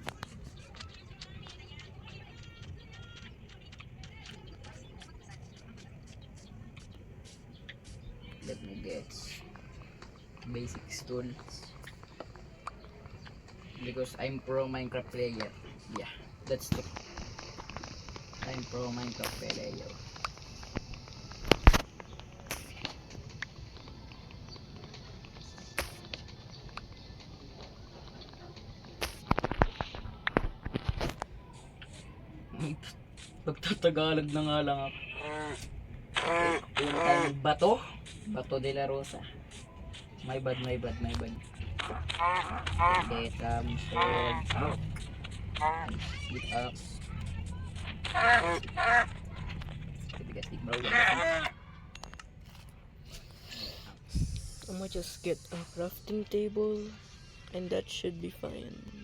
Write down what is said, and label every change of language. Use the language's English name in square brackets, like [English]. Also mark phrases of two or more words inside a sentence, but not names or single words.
[English] Let me get basic tools because I'm pro Minecraft player. Yeah, that's the I'm pro Minecraft player. [Filipino] Pagtatagalog na nga lang ako. Puntang Bato de la Rosa. [English] My bad. Get sword. With axe. Tigas-tig bro. I'ma just get a crafting table and that should be fine.